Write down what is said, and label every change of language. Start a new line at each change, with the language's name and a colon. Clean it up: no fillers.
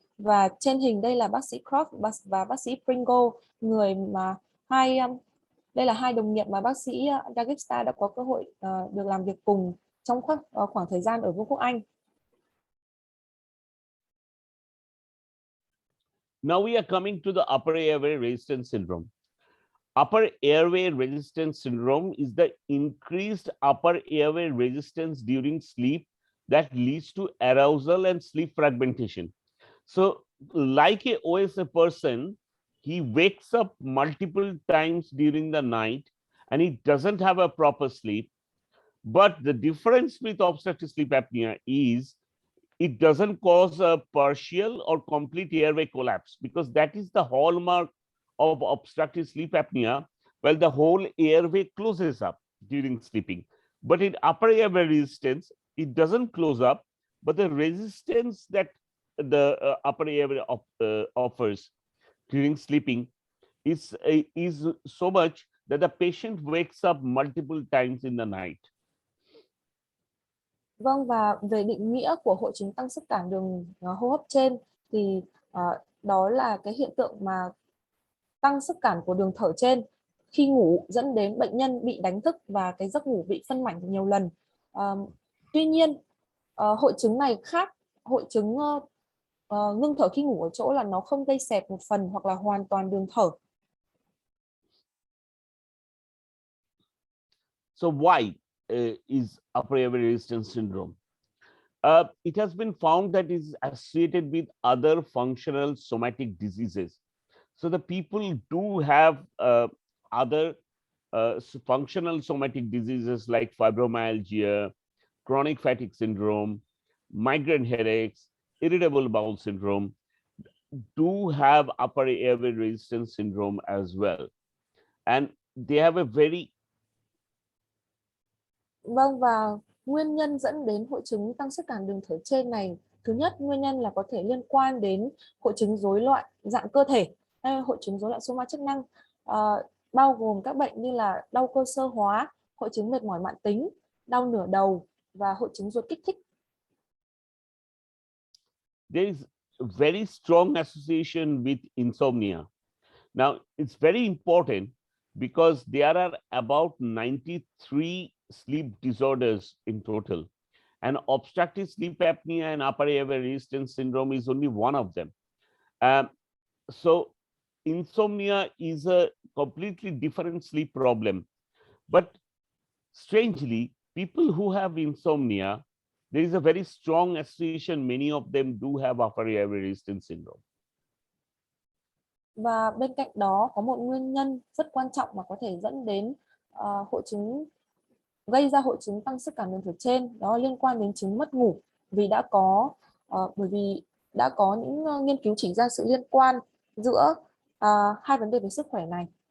Vietnamese: Và trên hình đây là bác sĩ Croft và bác sĩ Pringle, người mà đây là hai đồng nghiệp mà bác sĩ Dasgupta đã có cơ hội được làm việc cùng trong khoảng thời gian ở Vương quốc Anh.
English: Now we are coming to the upper airway resistance syndrome. Upper airway resistance syndrome is the increased upper airway resistance during sleep that leads to arousal and sleep fragmentation. So like a OSA person, he wakes up multiple times during the night and he doesn't have a proper sleep. But the difference with obstructive sleep apnea is it doesn't cause a partial or complete airway collapse, because that is the hallmark of obstructive sleep apnea. Well, the whole airway closes up during sleeping. But in upper airway resistance, it doesn't close up, but the resistance that the upper airway offers during sleeping is so much that the patient wakes up multiple times in the night.
Vietnamese: Vâng, và về định nghĩa của hội chứng tăng sức cản đường hô hấp trên thì đó là cái hiện tượng mà tăng sức cản của đường thở trên khi ngủ dẫn đến bệnh nhân bị đánh thức và cái giấc ngủ bị phân mảnh nhiều lần. Tuy nhiên, hội chứng này khác hội chứng ngưng thở khi ngủ ở chỗ là nó không gây xẹp một phần hoặc là hoàn toàn đường thở.
English: So why is upper airway resistance syndrome? It has been found that it is associated with other functional somatic diseases. So the people do have other functional somatic diseases like fibromyalgia, chronic fatigue syndrome, migraine headaches, irritable bowel syndrome, do have upper airway resistance syndrome as well. And they have a very
Vietnamese: Vâng, và nguyên nhân dẫn đến hội chứng tăng sức cản đường thở trên này, thứ nhất, nguyên nhân là có thể liên quan đến hội chứng rối loạn dạng cơ thể hay hội chứng rối loạn soma chức năng, bao gồm các bệnh như là đau cơ xơ hóa, hội chứng mệt mỏi mãn tính, đau nửa đầu và hội chứng ruột kích thích.
English: There is a very strong association with insomnia. Now, it's very important because there are about 93 sleep disorders in total, and obstructive sleep apnea and upper airway resistance syndrome is only one of them. So insomnia is a completely different sleep problem, but strangely, people who have insomnia, there is a very strong association, many of them do have upper airway resistance syndrome.
Vietnamese: Và bên cạnh đó có một nguyên nhân rất quan trọng mà có thể dẫn đến hội chứng gây ra hội chứng tăng sức cản đường thở trên, đó là liên quan đến chứng mất ngủ, vì bởi vì đã có những nghiên cứu chỉ ra sự liên quan giữa hai vấn đề về sức khỏe này.